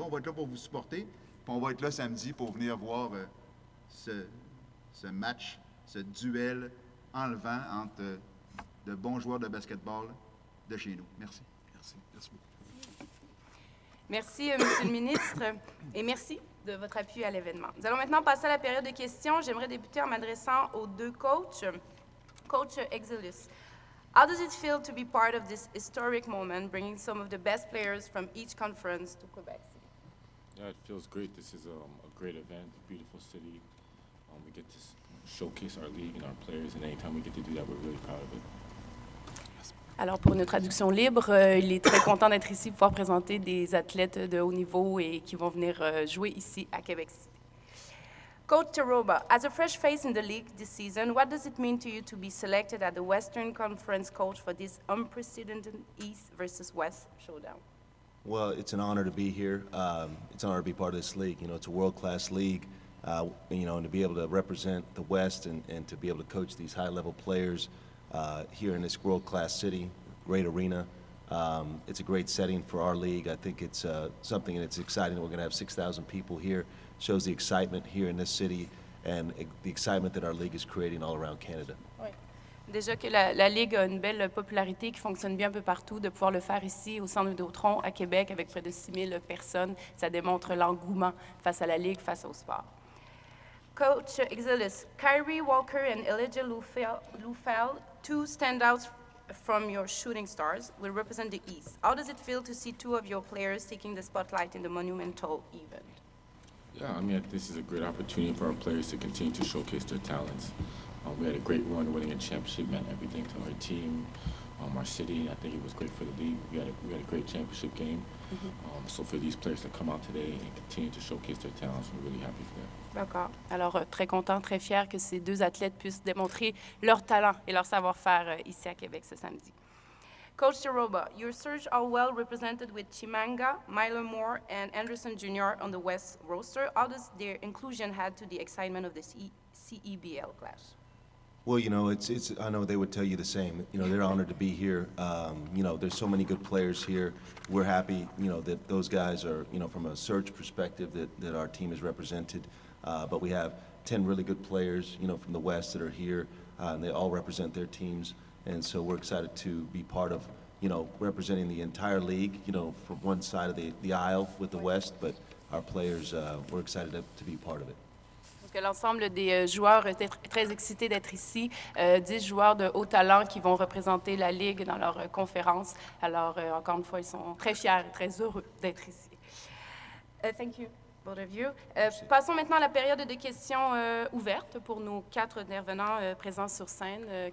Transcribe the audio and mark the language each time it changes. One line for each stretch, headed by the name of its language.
French: On va être là pour vous supporter, puis on va être là samedi pour venir voir ce match, ce duel enlevant entre de bons joueurs de basketball de chez nous. Merci. Merci beaucoup. Merci, Monsieur le ministre, et merci de votre appui à l'événement. Nous allons maintenant passer à la période de questions. J'aimerais débuter en m'adressant aux deux coachs.
English: Coach Exilus, how does it feel to be part of this historic moment, bringing some of the best players from each conference to Quebec City? Yeah, it feels great. This is a great event, a beautiful city. We get to showcase our league and our players, and anytime we get to do that, we're really proud of it.
French: Alors, pour une traduction libre, il est très content d'être ici pour pouvoir présenter des athlètes de haut niveau et qui vont venir jouer ici à Québec City.
English: Coach Taroba, as a fresh face in the league this season, what does it mean to you to be selected as the Western Conference coach for this unprecedented East versus West showdown? Well, it's an honor to be here. It's an honor to be part of this league. You know, it's a world-class league. You know, and to be able to represent the West and to be able to coach these high-level players here in this world-class city, great arena. It's a great setting for our league. I think it's something that's exciting. We're going to have 6,000 people here. Shows the excitement here in this city and the excitement that our league is creating all around Canada.
French: Oui. Déjà que la Ligue a une belle popularité qui fonctionne bien un peu partout, de pouvoir le faire ici au Centre Vidéotron à Québec avec près de 6 000 personnes, ça démontre l'engouement face à la Ligue, face au sport.
English: Coach Exilus, Kyrie Walker and Elijah Lufel, two standouts from your shooting stars, will represent the East. How does it feel to see two of your players taking the spotlight in the monumental event? Yeah, I mean, this is a great opportunity for our players to continue to showcase their talents. We had a great run. Winning a championship meant everything to our team, our city. I think it was great for the league. We had a great championship game. So for these players to come out today and continue to showcase their talents, we're really happy for that.
French: D'accord. Alors, très content, très fier que ces deux athlètes puissent démontrer leur talent et leur savoir-faire ici à Québec ce samedi.
English: Coach Taroba, your Surge are well represented with Chimanga, Milo Moore, and Anderson Jr. on the West roster. How does their inclusion add to the excitement of the CEBL class? Well, you know, I know they would tell you the same. You know, they're honored to be here. You know, there's so many good players here. We're happy, you know, that those guys are, you know, from a search perspective that our team is represented. But we have 10 really good players, you know, from the West that are here, and they all represent their teams. And so we're excited to be part of, you know, representing the entire league, you know, from one side of the aisle with the West, but our players, we're excited to be part of it.
French: Que l'ensemble des joueurs étaient très excités d'être ici. 10 joueurs de haut talent qui vont représenter la Ligue dans leur conférence. Alors, encore une fois, ils sont très fiers et très heureux d'être ici.
English: Thank you, both of you.
French: Passons maintenant à la période de questions ouvertes pour nos 4 intervenants présents sur scène.